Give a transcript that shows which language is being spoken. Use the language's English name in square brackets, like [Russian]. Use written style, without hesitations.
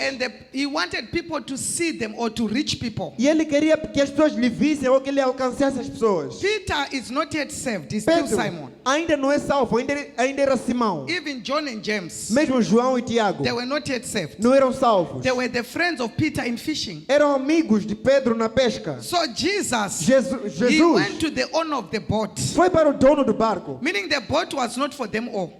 [English] and he wanted people to see them or to reach people. [Portuguese] E ele queria que as pessoas lhe vissem ou que ele alcançasse as pessoas. [English] Peter is not yet saved, he's still [Portuguese] Pedro [English] Simon. [Portuguese] ainda não é salvo, ainda era Simão. [English] Even John and James, [Portuguese] Mesmo João e Tiago [English] they were not yet saved. [Portuguese] não eram salvos. [English] They were the friends of Peter in fishing. [Portuguese] Eram amigos de Pedro na pesca. [English] So Jesus, he [Portuguese] Jesus [English] went to the owner of the boat, [Portuguese] foi para o dono do barco. [English] meaning the boat was not for them all.